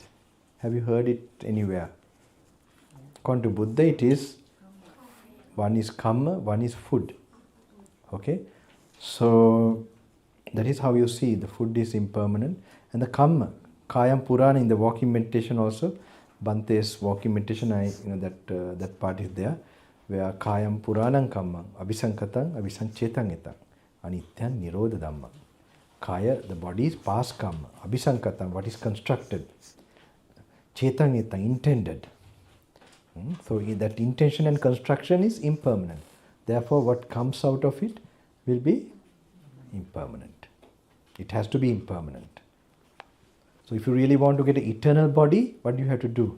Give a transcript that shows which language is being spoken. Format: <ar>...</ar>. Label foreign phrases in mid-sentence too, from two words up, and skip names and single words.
<en>Have you heard it anywhere? According to Buddha, it is, one is karma, one is food. Okay? So, that is how you see the food is impermanent. And the karma,</en> <pi>Kayam Purana</pi> <en>in the walking meditation also, Bante's walking meditation, that part is there, where</en> <pi>Kayam Puranam Kammam, Abhisankatang, Abhisanchetang etang, Anityan Nirodha Dhamma.</pi> <en>Kaya, the body is past karma, Abhisankatang, what is constructed,</en> <pi>Chetang etang,</pi> <en>intended. So that intention and construction is impermanent. Therefore, what comes out of it will be impermanent. It has to be impermanent. So if you really want to get an eternal body, what do you have to do?</en>